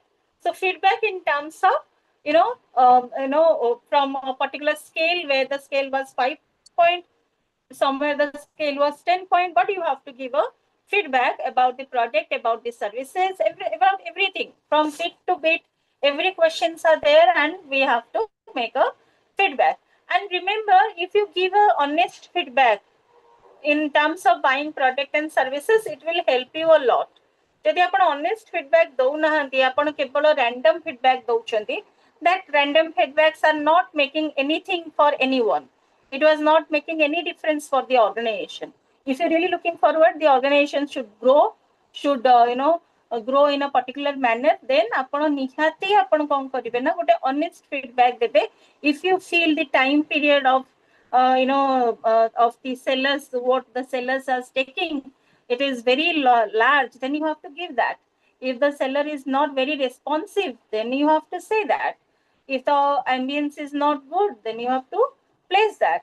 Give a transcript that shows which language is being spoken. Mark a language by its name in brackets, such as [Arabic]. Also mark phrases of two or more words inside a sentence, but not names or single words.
[English] So feedback in terms of, from a particular scale, where the scale was 5 point, somewhere the scale was 10 point, but you have to give a feedback about the product, about the services, about everything from bit to bit. Every questions are there, and we have to make a feedback. And remember, if you give a honest feedback in terms of buying product and services, it will help you a lot. [Odia] ଯଦି ଆପଣ [English] honest feedback [Odia] ଦଉନାହାନ୍ତି, ଆପଣ କେବଳ [English] random feedback ଦଉଛନ୍ତି, that random feedbacks are not making anything for anyone. It was not making any difference for the organization. If you're really looking forward, the organization should grow, should grow in a particular manner, then [Odia] ଆପଣ ନିହାତି ଆପଣ କଣ କରିବେ ନା ଗୋଟେ [English] honest feedback ଦେବେ. If you feel the time period of of the sellers, what the sellers are taking, it is very large, then you have to give that. If the seller is not very responsive, then you have to say that. If the ambience is not good, then you have to place that.